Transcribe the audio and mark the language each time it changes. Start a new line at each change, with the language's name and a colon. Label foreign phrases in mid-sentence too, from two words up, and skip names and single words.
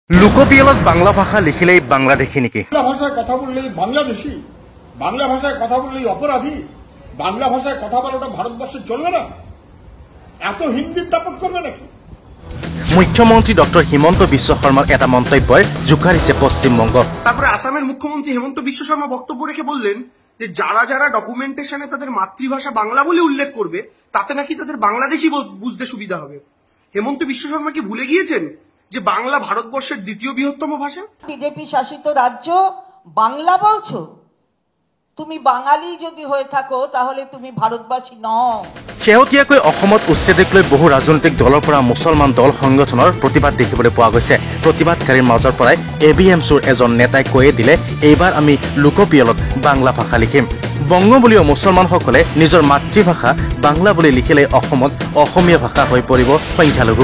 Assamese: লোকপিয়লত বাংলা ভাষা লিখিলেই বাংলাদেশী নেকি?
Bangla: বাংলা ভাষায় কথা বললেই বাংলাদেশী, বাংলা ভাষায় কথা বললেই অপরাধী, বাংলা ভাষায় কথা বলাটা ভারতবর্ষে চলবে না? এত হিন্দির দাপট করবে নাকি?
Assamese: মুখ্যমন্ত্রী ডক্টর হিমন্ত বিশ্ব শর্মার এটা মন্তব্যই জুকারিছে পশ্চিমবঙ্গ।
Bangla: তারপরে আসামের মুখ্যমন্ত্রী হেমন্ত বিশ্ব শর্মা বক্তব্য রেখে বললেন যে যারা যারা ডকুমেন্টেশনে তাদের মাতৃভাষা বাংলা বলে উল্লেখ করবে তাতে নাকি তাদের বাংলাদেশি বুঝতে সুবিধা হবে। হেমন্ত বিশ্ব শর্মা কি ভুলে গিয়েছেন যে বাংলা ভারতবর্ষের দ্বিতীয় বৃহত্তম ভাষা? বিজেপি শাসিত রাজ্য বাংলা বলছো? তুমি বাঙালি যদি হয়ে থাকো তাহলে তুমি ভারতবাসী নও।
Assamese: শেহতীয়াকৈ অসমত উচ্ছেদক লৈ বহু ৰাজনৈতিক দলৰ পৰা মুছলমান দল সংগঠনৰ প্ৰতিবাদ দেখিবলৈ পোৱা গৈছে। প্ৰতিবাদকাৰীৰ মাজৰ পৰাই ABMCৰ এজন নেতাই কৈয়ে দিলে, এইবাৰ আমি লোকপিয়লত বাংলা ভাষা লিখিম। বংগবলীয় মুছলমানসকলে নিজৰ মাতৃভাষা বাংলা বুলি লিখিলে অসমত অসমীয়া ভাষা হৈ পৰিব সংখ্যালঘু।